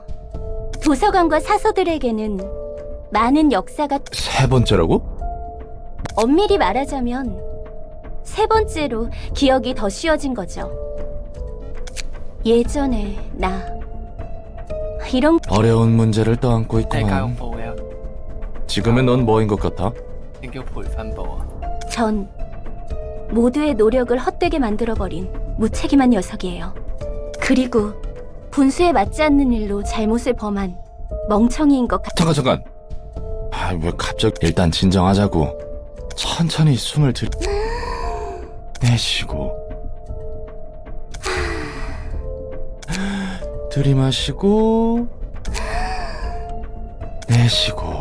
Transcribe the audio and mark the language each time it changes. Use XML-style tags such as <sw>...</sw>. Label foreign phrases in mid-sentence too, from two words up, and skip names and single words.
<ko>도서관과 사서들에게는 많은 역사가 세 번째라고? 엄밀히 말하자면 세 번째로 기억이 더 쉬워진 거죠. 예전에 나 이런 어려운 문제를 떠안고</ko> <yue>係教育</yue> <ko>있구만.</ko> <yue>部嘅，</yue> <ko>지금의 넌 뭐인 것 같아?</ko> <yue>定叫培訓部啊。</yue> <ko>전 모두의 노력을 헛되게 만들어버린 무책임한 녀석이에요. 그리고 분수에 맞지 않는 일로 잘못을 범한 멍청이인 것 같아. 잠깐. 아, 왜 갑자기? 일단 진정하자고. 천천히 숨을 내쉬고 들이마시고 내쉬고.</ko>